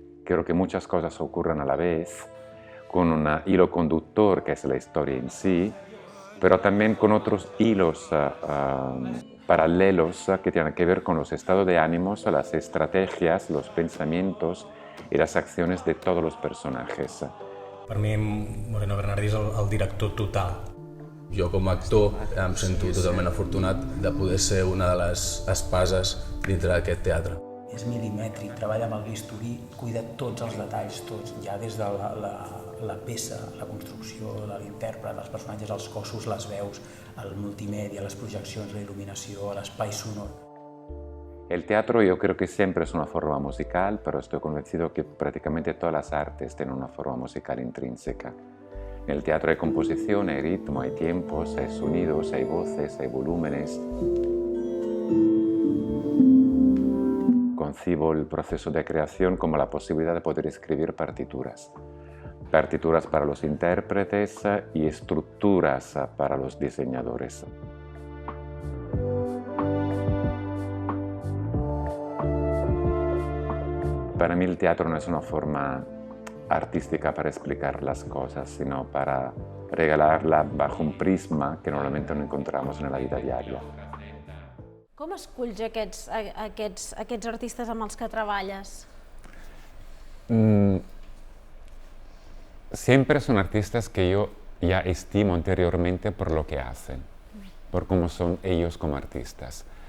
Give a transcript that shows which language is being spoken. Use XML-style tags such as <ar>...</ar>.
<es>Quiero que muchas cosas ocurran a la vez, con un hilo conductor que es la historia en sí, pero también con otros hilos paralelos que tienen que ver con los estados de ánimos, las estrategias, los pensamientos y las acciones de todos los personajes.</es> <ca>Per mi, Moreno Bernardí és el director total. Jo com a actor em sento totalment afortunat de poder ser una de les espases dintre d'aquest teatre. És milimètric, treballa amb el bisturí, cuida tots els detalls, tots, ja des de la peça, la construcció de l'intèrpret, els personatges, els cossos, les veus, el multimèdia, les projeccions, la il·luminació, l'espai sonor.</ca> <es>El teatro yo creo que siempre es una forma musical, pero estoy convencido que prácticamente todas las artes tienen una forma musical intrínseca. En el teatro hay composición, hay ritmo, hay tiempos, hay sonidos, hay voces, hay volúmenes. Concibo el proceso de creación como la posibilidad de poder escribir partituras. Partituras para los intérpretes y estructuras para los diseñadores. Para mí el teatro no es una forma artística para explicar las cosas, sino para regalarla bajo un prisma que normalmente no encontramos en la vida diaria.</es> <ca>Com esculls aquests artistes amb els que treballes?</ca> <es>Siempre son artistas que yo ya estimo anteriormente por lo que hacen, por cómo son ellos como artistas.</es>